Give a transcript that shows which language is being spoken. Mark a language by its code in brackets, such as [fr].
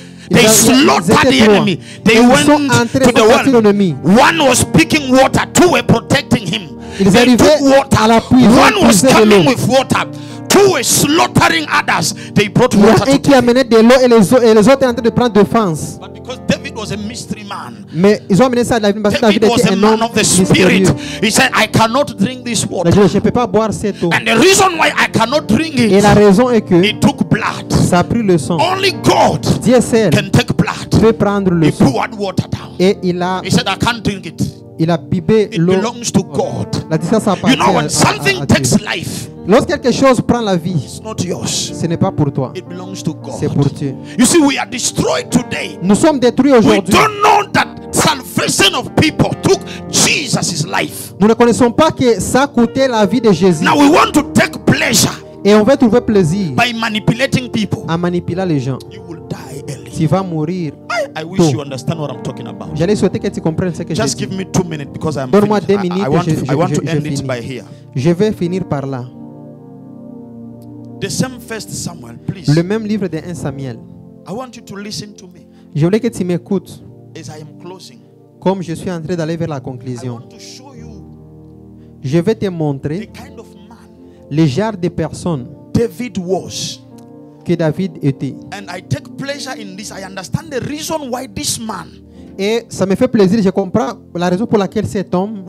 [en] They slaughtered the enemy. They went to the well. One was picking water, 2 were protecting him. They took water. One was coming with water. 2 were slaughtering others. They brought water to [fr] qui amenait de l'eau et les autres en train de prendre défense. [en] But because David was a mystery man, [fr] mais ils ont amené ça à David parce que David était un homme mystérieux. [en] He said, I cannot drink this water. [fr] Je ne peux pas boire cette eau. [en] And the reason why I cannot drink it, [fr] et la raison est que [en] it took blood. [fr] Ça a pris le sang. [en] Only God [fr] Dieu seul [en] can take blood. [fr] Peut prendre le sang. [en] He poured water down. [fr] Et il a [en] He said, I can't drink it. [fr] Il a bibé l'eau. [en] It belongs to God. [fr] La distance appartient [en] you know, when something takes life, [fr] lorsque quelque chose prend la vie, [en] it's not yours. [fr] Ce n'est pas pour toi. [en] It belongs to God. [fr] C'est pour Dieu. [en] You see, we are destroyed today. [fr] Nous sommes détruits aujourd'hui. [en] We don't know that salvation of people took Jesus' life. [fr] Nous ne connaissons pas que ça a coûté la vie de Jésus. [en] Now we want to take pleasure. [fr] Et on veut trouver plaisir [en] by manipulating people. [fr] En manipulant les gens. [en] You will die early. [fr] Tu vas mourir [en] I wish you understand what I'm talking about. [fr] J'allais souhaiter que tu comprennes ce que je dis. [en] Just give me 2 minutes because I'm [fr] Donne-moi 2 minutes. [en] I want to end it by here. [fr] Je vais finir par là. [en] The same First Samuel, please. [fr] Le même livre de 1 Samuel. [en] I want you to listen to me. [fr] Je voulais que tu m'écoutes. [en] As I am closing. [fr] Comme je suis en train d'aller vers la [en] I [fr] conclusion. [en] want to show you [fr] Je vais te montrer [en] the kind of man [fr] le genre de personne [en] David was. [fr] que David était. [en] And I take pleasure in this. I understand the reason why this man [fr] Et ça me fait plaisir, je comprends la raison pour laquelle cet homme